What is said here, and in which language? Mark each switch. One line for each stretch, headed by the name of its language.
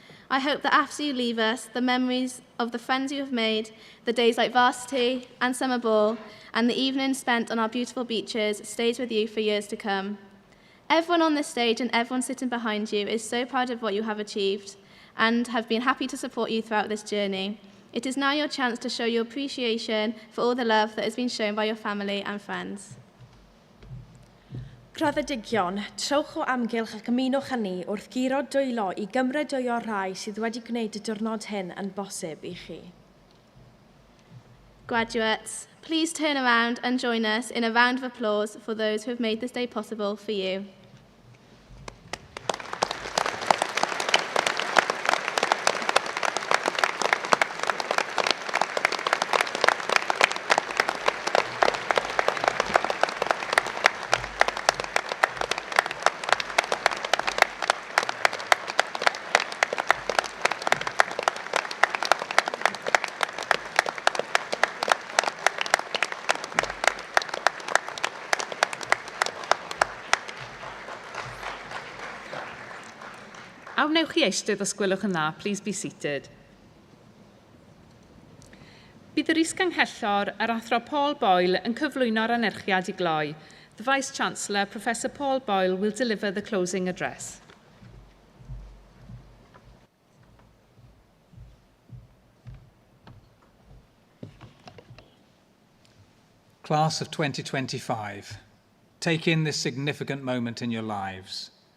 English: I hope that after you leave us, the memories of the friends you have made, the days like Varsity and Summer Ball, and the evenings spent on our beautiful beaches stays with you for years to come. Everyone on this stage and everyone sitting behind you is so proud of what you have achieved and have been happy to support you throughout this journey. It is now your chance to show your appreciation for all the love that has been shown by your family and friends.
Welsh: Graddedigion, trowch o amgylch ac ymunwch â ni wrth giro dwylo i gymrydwyo rhai sydd wedi gwneud y diwrnod hyn yn bosib i chi.
English: Graduates, please turn around and join us in a round of applause for those who have made this day possible for you.
Welsh: Awnewch chi eistedd os gwelwch yn dda,
English: please be seated.
Welsh: Bydd yr is-ganghellor, yr athro Paul Boyle, yn cyflwyno'r anerchiad i gloi.
English: The Vice-Chancellor, Professor Paul Boyle, will deliver the closing address. Class of 2025, take in this significant moment in your lives.